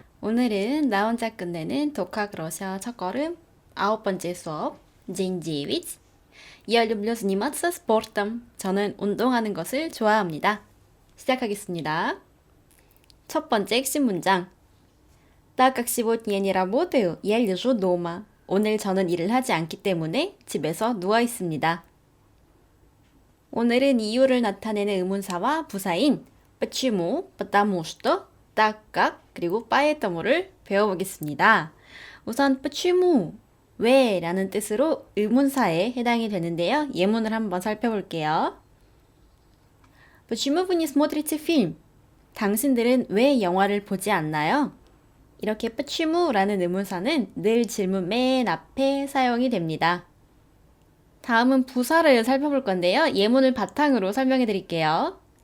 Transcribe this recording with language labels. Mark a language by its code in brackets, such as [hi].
[ko] 오늘은 나 혼자 끝내는 독학 러시아 첫걸음 9번째 수업 [pl] Dzień [ko] 9. [ru] Я люблю заниматься спортом. [ko] 저는 운동하는 것을 좋아합니다. 시작하겠습니다. 첫 번째 핵심 문장. [ru] Так как сегодня я не работаю, я лежу дома. [ko] 오늘 저는 일을 하지 않기 때문에 집에서 누워 있습니다. 오늘은 이유를 나타내는 의문사와 부사인 [ru] почему, потому что, так как, [ko] 그리고 поэтому,를 배워보겠습니다. 우선 почему, 왜 라는 뜻으로 의문사에 해당이 되는데요. 예문을 한번 살펴볼게요. [ru] Почему вы не смотрите фильм? [ko] 당신들은 왜 영화를 보지 않나요? 이렇게 почему 라는 의문사는 늘 질문 맨 앞에 사용이 됩니다. 다음은 부사를 살펴볼 건데요. 예문을 바탕으로 설명해 드릴게요.